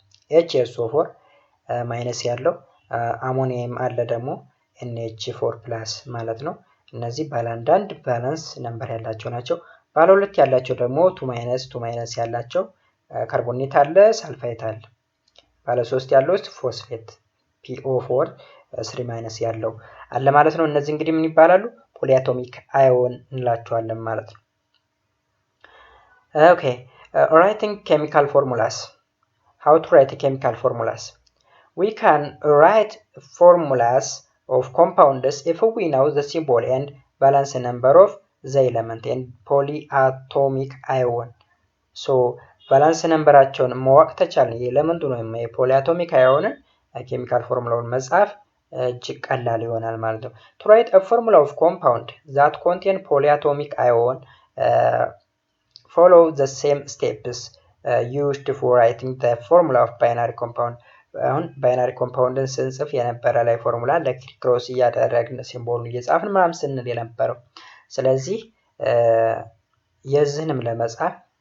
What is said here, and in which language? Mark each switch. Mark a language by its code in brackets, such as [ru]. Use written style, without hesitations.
[am] HSO4- ያለው አሞኒየም አለ ደግሞ NH4+ ማለት ነው። እነዚህ ባለ 1 ባላንስ ነምበር ያላቸው ናቸው። ባለ 2 ያላቸው ደግሞ 2- ያላቸው ካርቦኔት አለ ሳልፋይት አለ። ባለ 3 ያለው ፎስፌት PO4 3- ያለው አለ ማለት ነው። እነዚህ እንግዲህ ምን ይባላሉ? ፖሊአቶሚክ አዮን እንላቸዋለን ማለት ነው። ኦኬ [en] writing chemical formulas. How to write chemical formulas? We can write formulas of compounds if we know the symbol and valence number of the element and polyatomic ion. So valence numberአቸውን [am] ማወቅ ተቻለ የኤሌመንቱን ወይም የፖሊአቶሚክ አዮንን ኬሚካል ፎርሙላውን መጻፍ እጅግ ቀላል ይሆናል ማለት ነው። [en] To write a formula of compound that contain polyatomic ion, follow the same steps used for writing the formula of binary compound. [am] አሁን ባይናሪ ኮምፓውንድን ስንጽፍ የነበረ ላይ ፎርሙላ ለክሮስ እያደረግን ሲምቦሉን እየጻፍን ምናምን ስንል የነበረው። ስለዚህ የዚህንም ለመጻፍ